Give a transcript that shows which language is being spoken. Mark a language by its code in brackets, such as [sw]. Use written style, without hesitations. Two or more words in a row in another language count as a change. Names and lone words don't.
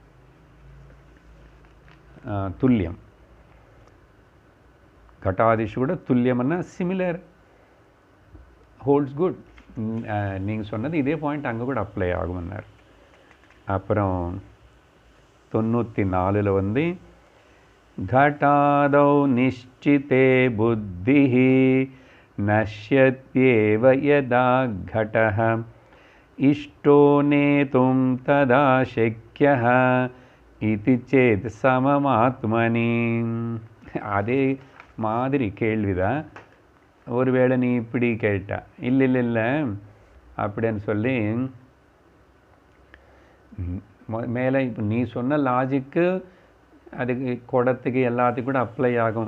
[ta] துல்லியம் கட்டாதிஷு கூட துல்லியம்னா சிமிலர், [en] holds good. [ta] நீங்கள் சொன்னது இதே பாயிண்ட் அங்கே கூட அப்ளை ஆகும்னார். [sa] அப்புறம் 94 घटादौ निश्चिते बुद्धिः नश्यत्येव यदा घटः इष्टो नेतुं तदा शक्यः इति चेत् सममात्मनि. [ta] அதே மாதிரி கேள்விதான். ஒருவேளை நீ இப்படி கேட்டா, இல்லை அப்படின்னு சொல்லி மேலே இப்போ நீ சொன்ன லாஜிக்கு அதுக்கு குடத்துக்கு எல்லாத்துக்கும் கூட அப்ளை ஆகும்.